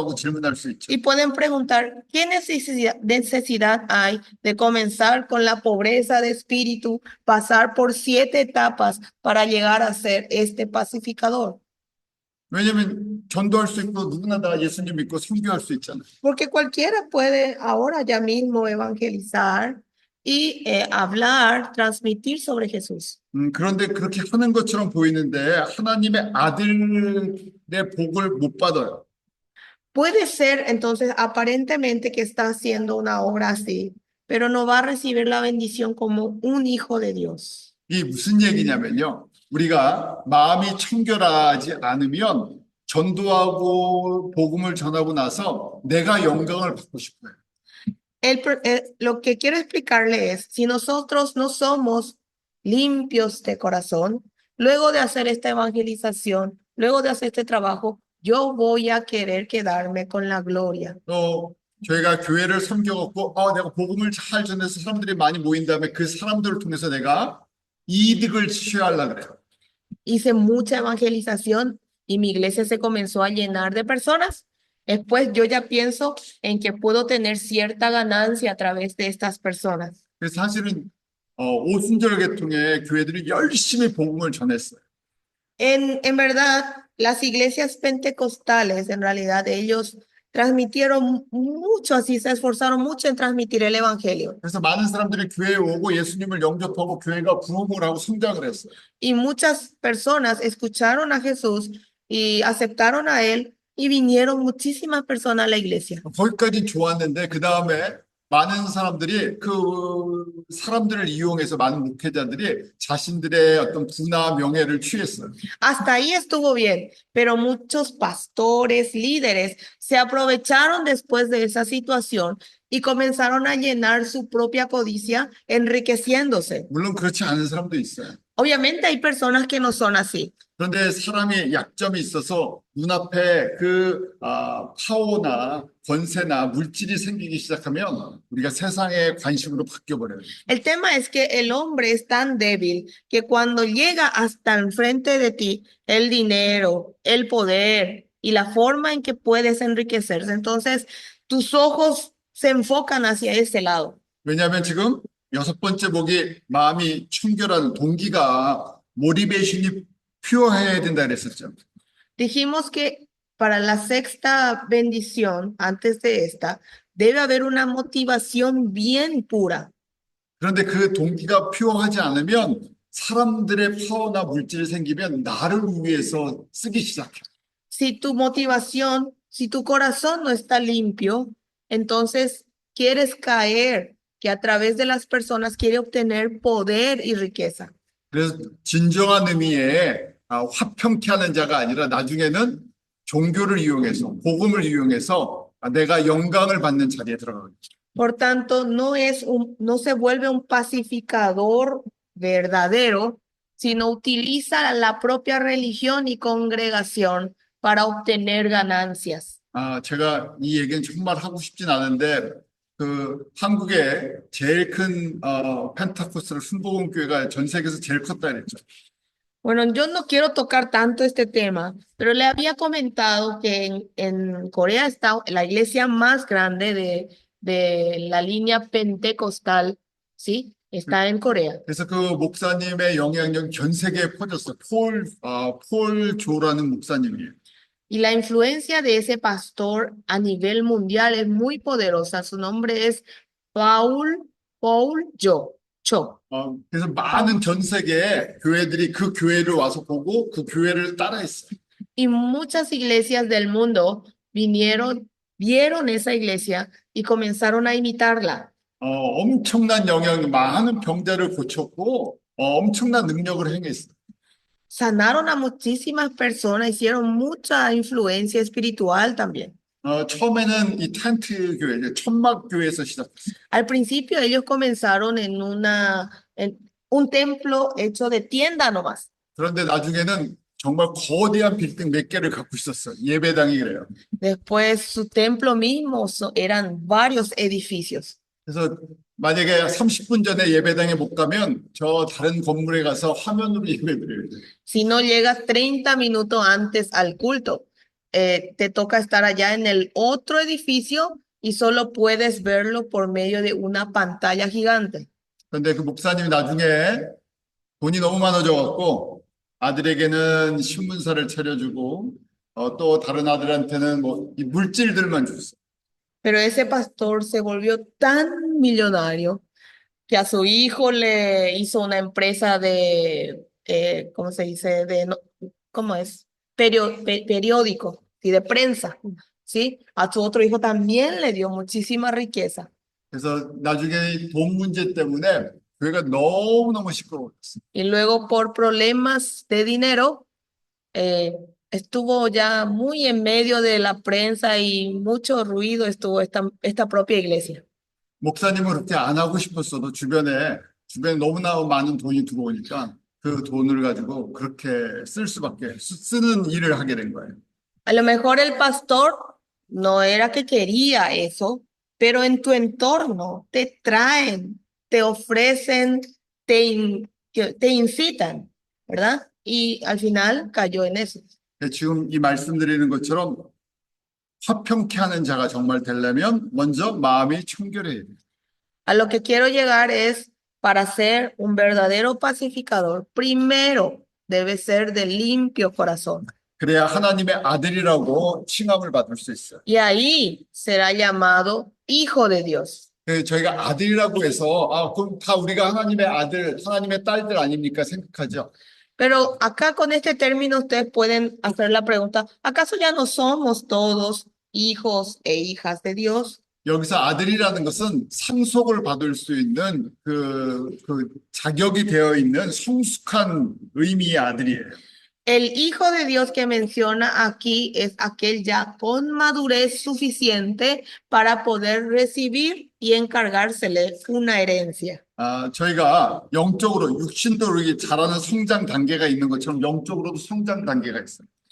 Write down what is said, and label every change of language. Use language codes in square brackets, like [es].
[ko] 하고 질문할 수 있죠. [es] Y pueden preguntar, ¿qué necesidad hay de comenzar con la pobreza de espíritu, pasar por 7 etapas para llegar a ser este pacificador? [ko] 왜냐면 전도할 수 있고 누구나 다 예수님 믿고 선교할 수 있잖아요. [es] Porque cualquiera puede ahora ya mismo evangelizar y hablar, transmitir sobre Jesús. [ko] 그런데 그렇게 하는 것처럼 보이는데 하나님의 아들의 복을 못 받아요. [es] Puede ser entonces aparentemente que está haciendo una obra así, pero no va a recibir la bendición como un hijo de Dios. [ko] 이게 무슨 얘기냐면요. 우리가 마음이 청결하지 않으면 전도하고 복음을 전하고 나서 내가 영광을 받고 싶어요. [es] Lo que quiero explicarle es, si nosotros no somos limpios de corazón, luego de hacer esta evangelización, luego de hacer este trabajo, yo voy a querer quedarme con la gloria. [ko] 또 저희가 교회를 섬겨갖고 내가 복음을 잘 전해서 사람들이 많이 모인 다음에 그 사람들을 통해서 내가 이득을 취하려고 그래요. [es] Hice mucha evangelización y mi iglesia se comenzó a llenar de personas. Después yo ya pienso en que puedo tener cierta ganancia a través de estas personas. [ko] 그래서 사실은 오순절 계통의 교회들이 열심히 복음을 전했어요. [es] En verdad, las iglesias pentecostales, en realidad, ellos transmitieron mucho, así se esforzaron mucho en transmitir el evangelio. [ko] 그래서 많은 사람들이 교회에 오고 예수님을 영접하고 교회가 부흥을 하고 성장을 했어요. [es] Y muchas personas escucharon a Jesús y aceptaron a él y vinieron muchísimas personas a la iglesia. [ko] 거기까지 좋았는데 그 다음에 많은 사람들이 그 사람들을 이용해서 많은 목회자들이 자신들의 어떤 부나 명예를 취했어요. [es] Hasta ahí estuvo bien, pero muchos pastores, líderes, se aprovecharon después de esa situación y comenzaron a llenar su propia codicia, enriqueciéndose. [ko] 물론 그렇지 않은 사람도 있어요. [es] Obviamente hay personas que no son así. [ko] 그런데 사람이 약점이 있어서 눈앞에 파워나 권세나 물질이 생기기 시작하면 우리가 세상의 관심으로 바뀌어버려요. [es] El tema es que el hombre es tan débil que cuando llega hasta enfrente de ti el dinero, el poder y la forma en que puedes enriquecerse, entonces tus ojos se enfocan hacia ese lado. [ko] 왜냐하면 지금 6번째 복이 마음이 청결한 동기가 모티베이션이 퓨어해야 된다 그랬었죠. [es] Dijimos que para la sexta bendición, antes de esta, debe haber una motivación bien pura. [ko] 그런데 그 동기가 퓨어하지 않으면 사람들의 파워나 물질이 생기면 나를 위해서 쓰기 시작해. [es] Si tu motivación, si tu corazón no está limpio, entonces quieres caer, que a través de las personas quiere obtener poder y riqueza. [ko] 그래서 진정한 의미의 화평케 하는 자가 아니라 나중에는 종교를 이용해서 복음을 이용해서 내가 영광을 받는 자리에 들어가겠죠. [es] Por tanto, no se vuelve un pacificador verdadero, sino utiliza la propia religión y congregación para obtener ganancias. [ko] 제가 이 얘기는 정말 하고 싶진 않은데 그 한국에 제일 큰 펜타코스탈 순복음교회가 전 세계에서 제일 컸다 그랬죠. [es] Bueno, yo no quiero tocar tanto este tema, pero le había comentado que en Corea está la iglesia más grande de la línea pentecostal, ¿sí? Está en Corea. [ko] 그래서 그 목사님의 영향력 전 세계에 퍼졌어요. 폴 조라는 목사님이에요. [es] Y la influencia de ese pastor a nivel mundial es muy poderosa. Su nombre es Paul Cho. [ko] 그래서 많은 전 세계의 교회들이 그 교회를 와서 보고 그 교회를 따라했어요. [es] Y muchas iglesias del mundo vieron esa iglesia y comenzaron a imitarla. [ko] 엄청난 많은 병자를 고쳤고 엄청난 능력을 행했어요. [es] Sanaron a muchísimas personas, hicieron mucha influencia espiritual también. [ko] 처음에는 이 텐트 교회, 천막 교회에서 시작했어요. [es] Al principio ellos comenzaron en un templo hecho de tienda nomás. [ko] 그런데 나중에는 정말 거대한 빌딩 몇 개를 갖고 있었어요. 예배당이 그래요. [es] Después su templo mismo eran varios edificios. [ko] 그래서 만약에 30분 전에 예배당에 못 가면 저 다른 건물에 가서 화면으로 예배드려요. [es] Si no llegas 30 minutos antes al culto, te toca estar allá en el otro edificio y solo puedes verlo por medio de una pantalla gigante. [ko] 그런데 그 목사님이 나중에 돈이 너무 많아져갖고 아들에게는 신문사를 차려주고 또 다른 아들한테는 뭐 이 물질들만 줬어. [es] Pero ese pastor se volvió tan millonario que a su hijo le hizo una empresa de, ¿cómo se dice? ¿Cómo es? Periódico, ¿sí? De prensa, ¿sí? A su otro hijo también le dio muchísima riqueza. [ko] 그래서 나중에 이 돈 문제 때문에 교회가 너무너무 시끄러웠어. [es] Y luego por problemas de dinero, estuvo ya muy en medio de la prensa y mucho ruido estuvo esta propia iglesia. [ko] 목사님은 그렇게 안 하고 싶었어도 주변에 너무나 많은 돈이 들어오니까 그 돈을 가지고 그렇게 쓸 수밖에 쓰는 일을 하게 된 거예요. [es] A lo mejor el pastor no era que quería eso, pero en tu entorno te traen, te ofrecen, te incitan, ¿verdad? Y al final cayó en eso. [ko] 지금 이 말씀드리는 것처럼 화평케 하는 자가 정말 되려면 먼저 마음이 청결해야 돼요. [es] A lo que quiero llegar es, para ser un verdadero pacificador, primero debe ser de limpio corazón. [ko] 그래야 하나님의 아들이라고 칭함을 받을 수 있어요. [es] Y ahí será llamado hijo de Dios. [ko] 저희가 아들이라고 해서 그럼 다 우리가 하나님의 아들, 하나님의 딸들 아닙니까 생각하죠. [es] Pero acá con este término ustedes pueden hacer la pregunta, ¿acaso ya no somos todos hijos e hijas de Dios? [ko] 여기서 아들이라는 것은 상속을 받을 수 있는 그 자격이 되어 있는 성숙한 의미의 아들이에요. [es] El hijo de Dios que menciona aquí es aquel ya con madurez suficiente para poder recibir y encargársele una herencia. [ko] 저희가 영적으로 육신도 이렇게 자라는 성장 단계가 있는 것처럼 영적으로도 성장 단계가 있어요.